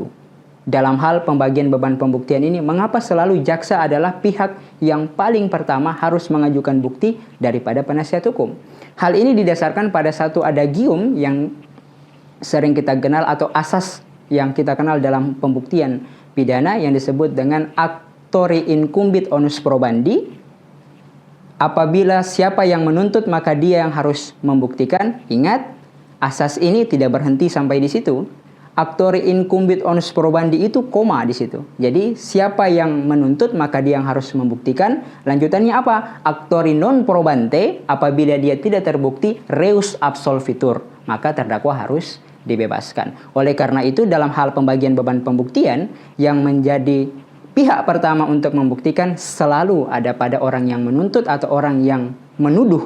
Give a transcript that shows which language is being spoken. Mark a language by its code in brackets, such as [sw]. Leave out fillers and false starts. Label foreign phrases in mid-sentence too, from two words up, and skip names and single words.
[id] Dalam hal pembagian beban pembuktian ini, mengapa selalu jaksa adalah pihak yang paling pertama harus mengajukan bukti daripada penasihat hukum? Hal ini didasarkan pada satu adagium yang sering kita kenal atau asas yang kita kenal dalam pembuktian pidana yang disebut dengan [la] actori incumbit onus probandi. [id] Apabila siapa yang menuntut maka dia yang harus membuktikan. Ingat, asas ini tidak berhenti sampai di situ. [la] Actori incumbit onus probandi [id] itu koma di situ. Jadi siapa yang menuntut maka dia yang harus membuktikan. Lanjutannya apa? [la] Actori non probante, [id] apabila dia tidak terbukti, [la] reus absolvitur, [id] maka terdakwa harus dibebaskan. Oleh karena itu dalam hal pembagian beban pembuktian, yang menjadi pihak pertama untuk membuktikan selalu ada pada orang yang menuntut atau orang yang menuduh.